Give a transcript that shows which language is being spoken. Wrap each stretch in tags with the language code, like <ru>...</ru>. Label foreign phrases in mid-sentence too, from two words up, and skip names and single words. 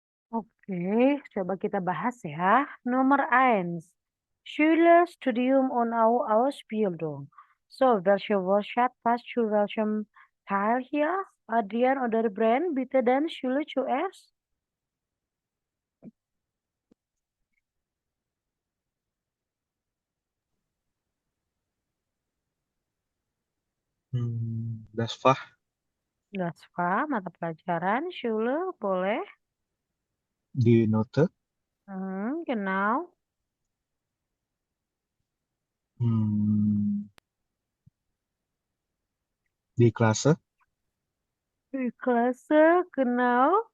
<id>Oke, coba kita bahas ya. Nomor 1.</id> <de>Schülerstudium und Ausbildung. So, welche Wortschatz passt zu welchem Teil hier? Adrian oder Bren, bitte den Schüler zuerst. Das Fach, Das war</de> <id>mata pelajaran,</id> <de>Schüler, boleh? die Note, Genau. die Klasse, Die Klasse, genau.</de>